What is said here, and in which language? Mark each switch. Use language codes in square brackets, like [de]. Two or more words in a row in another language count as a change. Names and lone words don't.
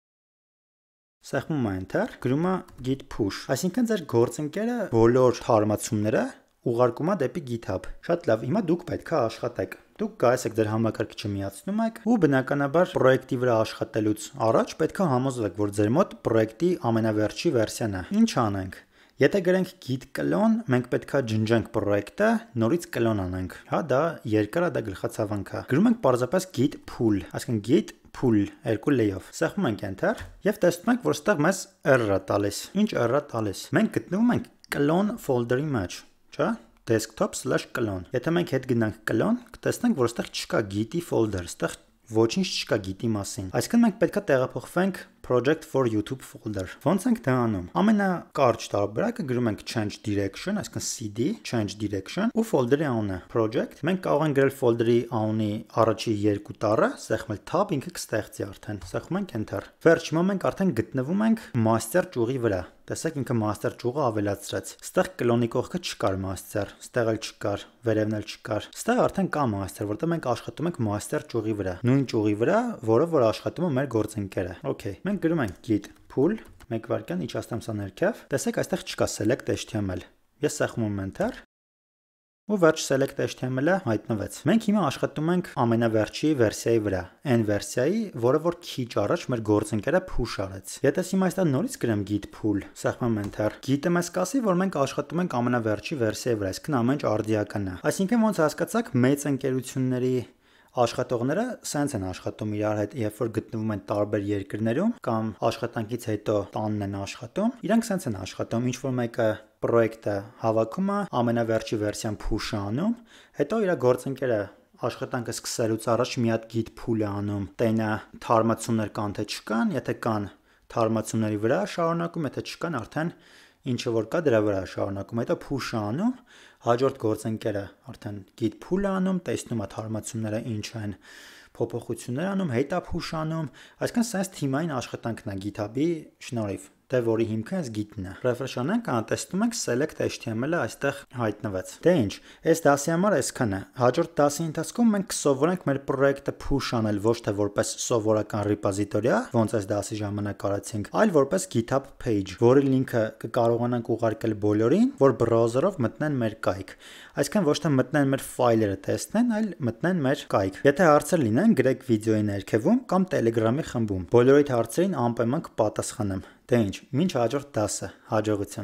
[hy] սեղմում է enter, գրում է [en] git push։ [hy] Այսինքն ձեր գործընկերը բոլոր թարմացումները ուղարկում է դեպի GitHub։ Շատ լավ, հիմա դուք պետք է աշխատեք։ Դուք գայս եք ձեր համակարգիչը միացնում եք ու բնականաբար պրոյեկտի վրա աշխատելուց առաջ պետք է համոզվեք, որ ձեր մոտ պրոյեկտի ամենավերջի վերսիան է։ Ինչ անենք։ Եթե գրենք [en] git clone, [hy] մենք պետք է ջնջենք պրոյեկտը, նորից clone անենք։ Հա, դա երկար է, դա գլխացավանք է։ Գրում ենք պարզապես [en] git pull, [hy] այսինքն [en] git pull [hy] երկու լեյով։ Սեղմում ենք enter եւ տեսնում ենք, որ ստեղ մեզ error-ը տալիս։ Ինչ error-ը տալիս։ Մենք գտնվում ենք clone folder-ի մեջ, չէ՞։ desktop/clone։ Եթե մենք հետ գնանք clone, կտեսնենք, որ ստեղ չկա git-ի folder, ստեղ ոչինչ չկա git-ի մասին։ Այսինքն մենք պետք է տեղափոխվենք [en] project for YouTube [hy] folder։ Ոնց ենք դա անում։ Ամենակարճ տարբերակը գրում ենք [en] change direction, [hy] այսինքն [en] cd change direction [hy] ու folder-ի անունը project։ Մենք կարող ենք գրել folder-ի անունի առաջի երկու տառը, սեղմել tab, ինքը կստեղծի արդեն։ Սեղմում ենք enter։ Վերջ, հիմա մենք արդեն գտնվում ենք master ճյուղի վրա։ Տեսեք ինքը master ճյուղը ավելացրեց։ Ստեղ կլոնի կողքը չկար master, ստեղ էլ չկար, վերևն էլ չկար։ Ստեղ արդեն կա master, որտեղ մենք աշխատում ենք master ճյուղի վրա։ Նույն ճյուղի վրա, որ աշխատում է մեր գործընկերը։ Okay, մենք գրում ենք [en] git pull [hy] 1 վայրկյան իջաստեմ սա ներքև։ Տեսեք, այստեղ չկա select HTML։ Ես սեղմում եմ enter ու վերջ select HTML-ը հայտնվեց։ Մենք հիմա աշխատում ենք ամենավերջի վերսիայի վրա, այն վերսիայի, որը որ քիչ առաջ մեր գործընկերը push արեց։ Եթե հիմա այստեղ նորից գրեմ [en] git pull, [hy] սեղմեմ enter, git-ը մեզ կասի, որ մենք աշխատում ենք ամենավերջի վերսիայի վրա, այսինքն ամեն ինչ արդիական է։ Այսինքն ոնց հասկացաք, մեծ ընկերությունների աշխատողները սենց են աշխատում իրար հետ, երբ որ գտնվում են տարբեր երկրներում կամ աշխատանքից հետո տանն են աշխատում, իրանք սենց են աշխատում, ինչ որ մեկը պրոյեկտը հավաքում է, ամենավերջի վերսիան push-ը անում, հետո իր գործընկերը աշխատանքը սկսելուց առաջ մի հատ [en] git pull- [hy] ը անում, տենը թարմացումներ կան թե չկան, եթե կան թարմացումների վրա շարունակում, եթե չկան արդեն ինչը որ կա դրա վրա շարունակում, հետո push-ը անում, հաջորդ գործընկերը արդեն [en] git pull- [hy] ը անում, տեսնում է թարմացումները ինչ են, փոփոխություններ անում, հետո push անում, այսինքն sense թիմային աշխատանքն է GitHub-ի շնորհիվ, դե որի հիմքը այս git-ն է։ Refresh անենք, տեսնում ենք select HTML-ը այստեղ հայտնվեց։ Դե ինչ, այս դասի համար այսքանը։ Հաջորդ դասի ընթացքում մենք կսովորենք մեր պրոյեկտը push անել ոչ թե որպես սովորական ռեպոզիտորիա, ոնց այս դասի ժամանակ արեցինք, այլ որպես [en] GitHub page, [hy] որի լինքը կկարողանանք ուղարկել բոլորին, որ բրաուզերով մտնեն մեր կայք։ Այսինքն ոչ թե մտնեն մեր ֆայլերը տեսնեն, այլ մտնեն մեր կայք։ Եթե հարցեր լինեն, գրեք վիդեոյի ներքևում կամ Telegram-ի խմբում։ Բոլորիդ հարցերին անպայման կպատասխանեմ։ Դե ինչ, մինչ հաջորդ դասը, հաջողություն։